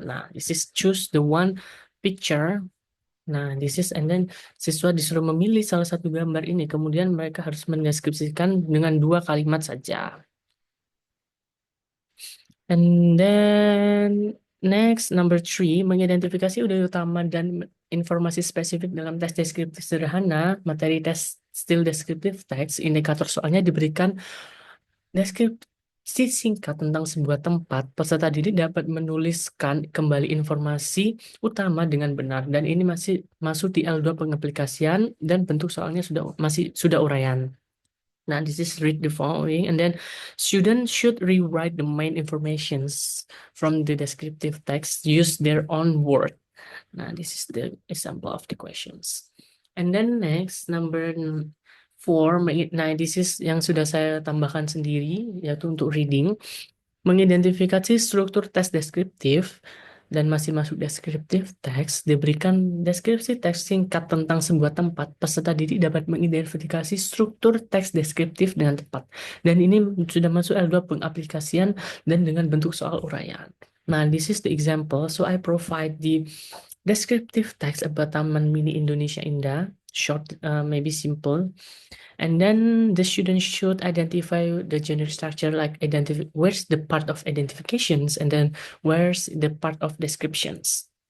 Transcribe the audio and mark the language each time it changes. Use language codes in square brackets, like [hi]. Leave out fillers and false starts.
[en] Nah, this is choose the one picture. [id] Nah, [en] this is, and then [id] siswa disuruh memilih salah satu gambar ini, kemudian mereka harus mendeskripsikan dengan 2 kalimat saja. [en] And then next, number 3, [id] mengidentifikasi ide utama dan informasi spesifik dalam tes deskriptif sederhana, materi tes [en] still descriptive text, [id] indikator soalnya diberikan deskripsi singkat tentang sebuah tempat. Peserta didik dapat menuliskan kembali informasi utama dengan benar, dan ini masih masuk di L2 pengaplikasian, dan bentuk soalnya sudah uraian. [en] Now, this is read the following, and then students should rewrite the main informations from the descriptive text, use their own word. Nah, this is the example of the questions. And then next, number 4, nah this is [id] yang sudah saya tambahkan sendiri, yaitu untuk [en] reading. [id] Mengidentifikasi struktur tes deskriptif dan masih masuk deskriptif teks, diberikan deskripsi teks singkat tentang sebuah tempat. Peserta didik dapat mengidentifikasi struktur teks deskriptif dengan tepat. Dan ini sudah masuk L2 pengaplikasian dan dengan bentuk soal uraian. [en] Nah, this is the example. So I provide the descriptive text about Taman Mini Indonesia Indah, short, maybe simple. And then the student should identify the generic structure, like where's the part of identifications, and then where's the part of descriptions.